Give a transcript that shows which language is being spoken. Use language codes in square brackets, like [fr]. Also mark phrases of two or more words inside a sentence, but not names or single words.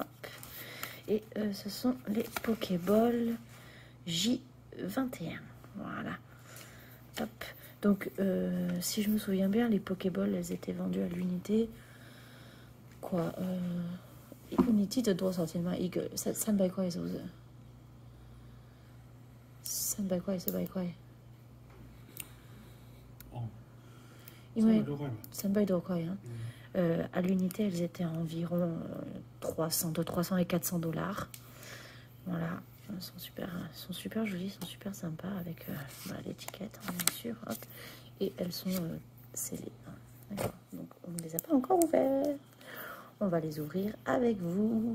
[fr] Et ce sont les Pokéballs J21, voilà, hop. Donc, si je me souviens bien, les Pokéballs, elles étaient vendues à l'unité, quoi, unité de [zh] 多少钱嘛？一个300块是不是？300块400块？哦，因为 300多块嘛。 300多块 [fr] hein. À l'unité, elles étaient à environ 300, de 300 et 400 dollars. Voilà, elles sont super jolies, sont super sympas avec voilà, l'étiquette, hein, bien sûr. Hop. Et elles sont scellées. Hein, d'accord. Donc, on ne les a pas encore ouvertes. On va les ouvrir avec vous.